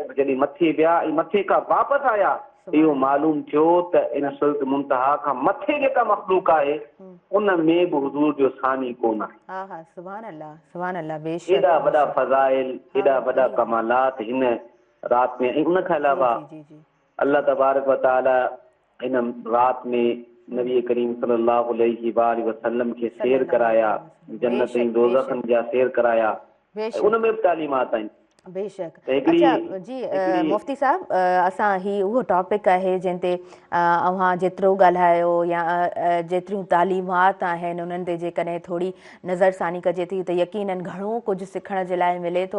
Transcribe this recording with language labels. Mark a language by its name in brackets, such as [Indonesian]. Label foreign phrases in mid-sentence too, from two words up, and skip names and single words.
[Sindhi] जॾहिं मथे विया ऐं मथे खां वापसि आया इहो मालूम थियो त इन सिदरत मुंतहा खां मथे जेका मखलूक आहे उन में बि हुज़ूर जो सानी कोन आहे। एॾा वॾा फज़ाइल, एॾा वॾा कमालात हिन राति में। ऐं उन खां अलावा [Arabic] الله تبارك وتعالى [Sindhi] हिन राति में नबी करीम [Arabic] صلى الله عليه وسلم [Sindhi] खे सैर कराया, जन्नत ऐं दोज़खनि जा सैर कराया, उन में बि तालीमात आहिनि। बेशक। अच्छा जी मुफ्ती साहब, असां ही उहो टॉपिक आहे जिन ते अव्हां जेतिरो ॻाल्हायो या जेतिरियूं तालीमात आहिनि उन्हनि ते जेकॾहिं थोरी नज़रसानी कजे थी त यकीनन घणो कुझु सिखण जे लाइ मिले थो।